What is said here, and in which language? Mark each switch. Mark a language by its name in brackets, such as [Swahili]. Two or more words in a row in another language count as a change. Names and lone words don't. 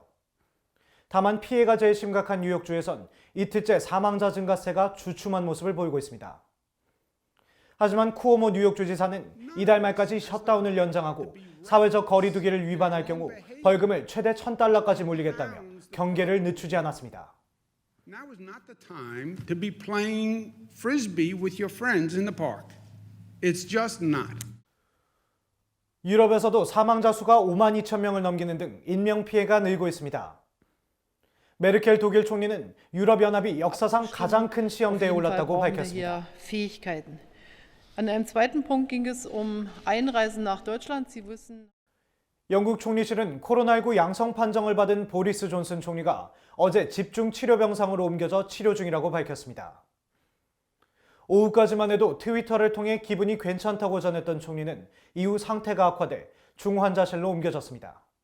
[Korean] 다만 피해가 제일 심각한 뉴욕주에선 이틀째 사망자 증가세가 주춤한 모습을 보이고 있습니다. 하지만 쿠오모 뉴욕주 지사는 이달 말까지 셧다운을 연장하고 사회적 거리두기를 위반할 경우 벌금을 최대 $1,000까지 물리겠다며 경계를 늦추지 않았습니다. [English] Now is not the time to be playing frisbee with your friends in the park. It's just not. [Korean] 유럽에서도 사망자 수가 52,000명을 넘기는 등 인명 피해가 늘고 있습니다. 메르켈 독일 총리는 유럽연합이 역사상 가장 큰 시험대에 올랐다고 밝혔습니다. [German] An einem zweiten Punkt ging es Einreisen nach Deutschland. Sie wissen. [Korean] 영국 총리실은 코로나19 양성 판정을 받은 보리스 존슨 총리가 어제 집중 치료 병상으로 옮겨져 치료 중이라고 밝혔습니다. 오후까지만 해도 트위터를 통해 기분이 괜찮다고 전했던 총리는 이후 상태가 악화돼 중환자실로 옮겨졌습니다.